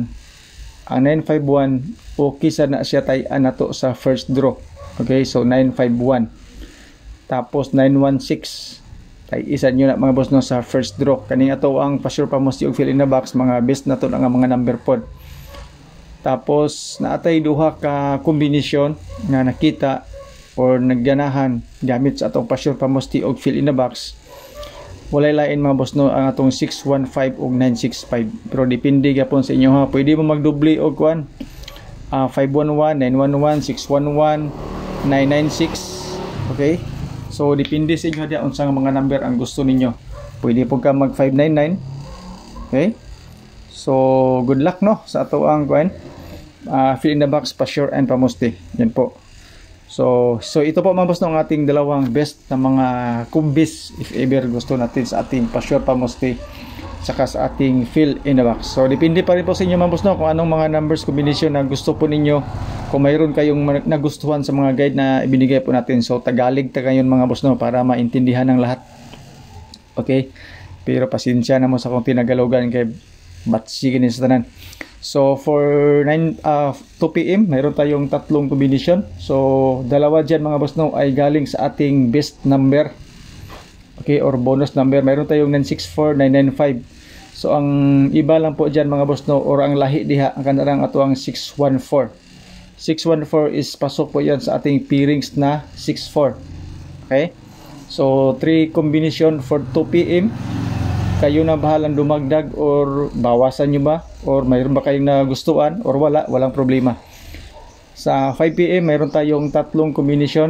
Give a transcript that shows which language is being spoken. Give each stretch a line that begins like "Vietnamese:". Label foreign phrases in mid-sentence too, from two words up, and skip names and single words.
Cebuano: Ang 951 okay sa na siya tayan nato sa first draw.
English: Okay, so 951.
Cebuano: Tapos 916 tay isa nyo na mga boss no sa first draw. Kaning ato ang pa-sure pa mo og
English: fill in the box,
Cebuano: mga best na to nga mga number pod. Tapos naatay duha ka combination nga nakita or nagganahan gamit sa atong pa-sure pa mo og
English: fill in the box.
Cebuano: Walay lain mga boss no ang atong 615 ug 965. Pero depende gyapon sa inyo ha. Pwede mo magdubli og kuan 511, 911, 611, 996. Okay? So depende sa inyo dia unsa nga mga number ang gusto ninyo. Pwede po ka mag 599. Okay? So
English: good luck
Cebuano: no sa ato ang kuan
English: fill in the box
Cebuano: pa-sure and pamusti. Yan po.
Filipino: So ito po mga boss no, ang ating dalawang best na mga kumbis if ever gusto natin sa ating pa-sure pamusti saka sa ating
English: fill in the box.
Filipino: So depende pa rin po sa inyo mga boss no, kung anong mga
English: numbers combination
Filipino: na gusto po ninyo. Kung mayroon kayong nagustuhan sa mga guide na ibinigay po natin, so Tagalog ta ngayon mga boss no, para maintindihan ng lahat.
Cebuano: Okay, pero pasensya na mo sa kung tinagalogan kay batsi kini sa tanan.
Filipino: So
English: for 2 PM
Filipino: mayroon tayong tatlong combination. So dalawa dyan mga boss no ay galing sa ating
English: best number,
Filipino: okay, or
English: bonus number.
Filipino: Mayroon tayong 964, 995. So ang iba lang po dyan mga boss no, or
Cebuano: ang lahi diha ang kanarang ato ang 614.
Filipino: 614 is pasok po yan sa ating pairings na 64.
English: Okay, so 3 combination for 2 PM.
Filipino: Kayo na bahalang dumagdag or bawasan nyo ba, or mayroon ba kayong nagustuhan or walang problema. Sa 5 PM mayroon tayong tatlong combination.